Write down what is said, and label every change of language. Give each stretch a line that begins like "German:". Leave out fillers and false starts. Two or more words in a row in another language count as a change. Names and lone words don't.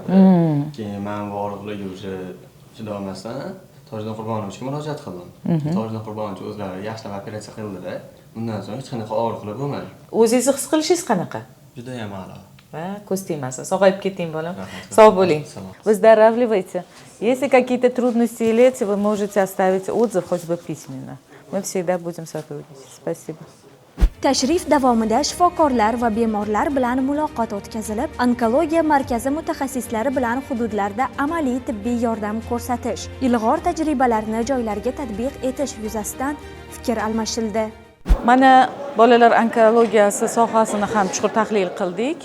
Uzbek: Keyin men bu og'riqlarga o'sha chidolmasdan Tojiddin Qurbonovga murojaat qildim. Tojiddin Qurbonovich o'zlari yaxshilab operatsiya qildi-da, undan so'ng hech qanaqa og'riqlar bo'lmadi. O'zingizni his qilishingiz qanaqa? Juda ham a'lo. Va ko'z tegmasin. Sog'ayib keting, bolam. Sog' bo'ling.
Russian: Выздоравливайте. Если какие-то трудности или эти, вы можете оставить отзыв хоть бы письменно. Мы всегда будем сотрудничать. Спасибо.
Uzbek: Tashrif davomida shifokorlar va bemorlar bilan muloqot o'tkazilib, onkologiya markazi mutaxassislari bilan hududlarda amaliy tibbiy yordam ko'rsatish, ilg'or tajribalarni joylarga tatbiq etish yuzasidan fikr almashildi. Mana bolalar onkologiyasi sohasini ham chuqur tahlil qildik.